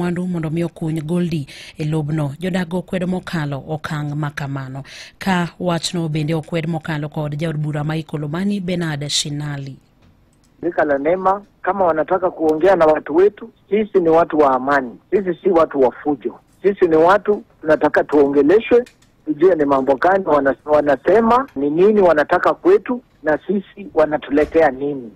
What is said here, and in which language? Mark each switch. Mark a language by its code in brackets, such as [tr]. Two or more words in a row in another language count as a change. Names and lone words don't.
[luo] mwandu mondo mi okuny Goldie e lobno. Jodago kwedo mokalo okang' makamano. Ka wachno bende okwed mokalo kod jaod bura ma Ikolomani Bernard Shinali. [sw] Shirika la NEMA kama wanataka kuongea na watu wetu, sisi ni watu wa amani. Sisi si watu wa fujo. Sisi ni watu tunataka tuongeleshwe, tujue ni mambo gani wanasema, ni nini wanataka kwetu na sisi wanatuletea nini.